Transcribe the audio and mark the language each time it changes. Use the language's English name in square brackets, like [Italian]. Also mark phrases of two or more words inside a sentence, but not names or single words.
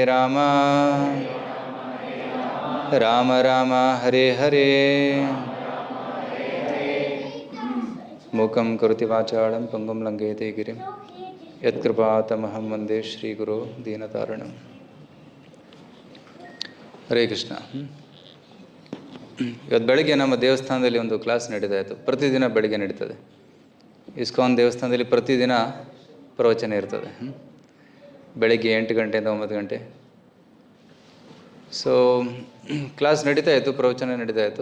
[Sanskrit] राम राम हरे हरे मूकं करोति वाचालं पङ्गुं लङ्घयते गिरिं यत् कृपातमहं वन्दे श्री गुरु दीनतारणम्. [Kannada] Hare Krishna. ಇವತ್ತು ಬೆಳಗ್ಗೆ ನಮ್ಮ ದೇವಸ್ಥಾನದಲ್ಲಿ ಒಂದು ಕ್ಲಾಸ್ ನಡೀತಾ ಇತ್ತು. ಪ್ರತಿದಿನ ಬೆಳಗ್ಗೆ ನಡೀತದೆ. ಇಸ್ಕಾನ್ ದೇವಸ್ಥಾನದಲ್ಲಿ ಪ್ರತಿದಿನ ಪ್ರವಚನ ಇರ್ತದೆ. ಬೆಳಗ್ಗೆ 8 ಗಂಟೆಯಿಂದ 9 ಗಂಟೆ. ಸೊ ಕ್ಲಾಸ್ ನಡೀತಾ ಇತ್ತು, ಪ್ರವಚನ ನಡೀತಾ ಇತ್ತು.